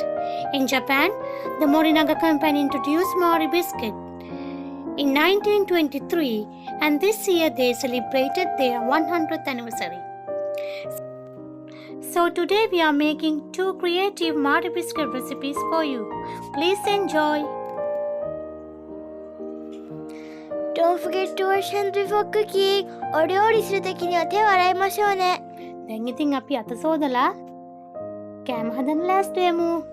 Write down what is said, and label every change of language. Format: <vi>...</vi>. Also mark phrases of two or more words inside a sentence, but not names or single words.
<en>In Japan, the Morinaga Company introduced Mari biscuit in 1923, and this year they celebrated their 100th anniversary. So today we are making 2 creative Mari biscuit recipes for you. Please enjoy. Don't forget to wash hands before cooking.</en> <ja>お料理するときには手を洗いましょうね。</ja> <si>දැන් ඉතින් අපි අත සෝදලා කෑම හදන්න ලෑස්ති වෙමු.</si>